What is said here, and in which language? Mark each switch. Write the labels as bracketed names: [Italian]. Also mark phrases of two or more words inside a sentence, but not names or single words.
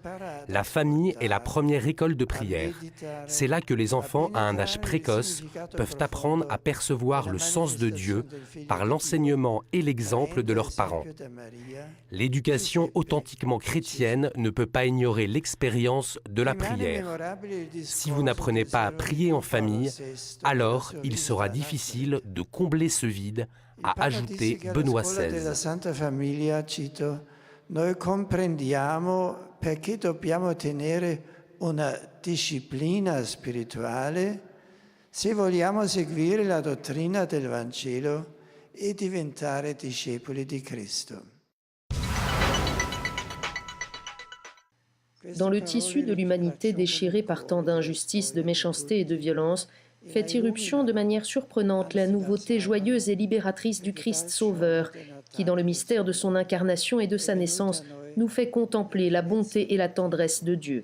[French] La famille est la première école de prière. C'est là que les enfants, à un âge précoce, peuvent apprendre à percevoir le sens de Dieu par l'enseignement et l'exemple de leurs parents. L'éducation authentiquement chrétienne ne peut pas ignorer l'expérience de la prière. Si vous n'apprenez pas à prier en famille, alors il sera difficile de combler ce vide, a ajouté Benoît XVI. [Italian] Noi comprendiamo perché dobbiamo tenere una disciplina spirituale se vogliamo seguire la dottrina del Vangelo e diventare discepoli di Cristo. [French] Dans le tissu de l'humanité déchirée par tant d'injustices, de méchanceté et de violence, fait irruption de manière surprenante la nouveauté joyeuse et libératrice du Christ Sauveur, qui, dans le mystère de son incarnation et de sa naissance, nous fait contempler la bonté et la tendresse de Dieu.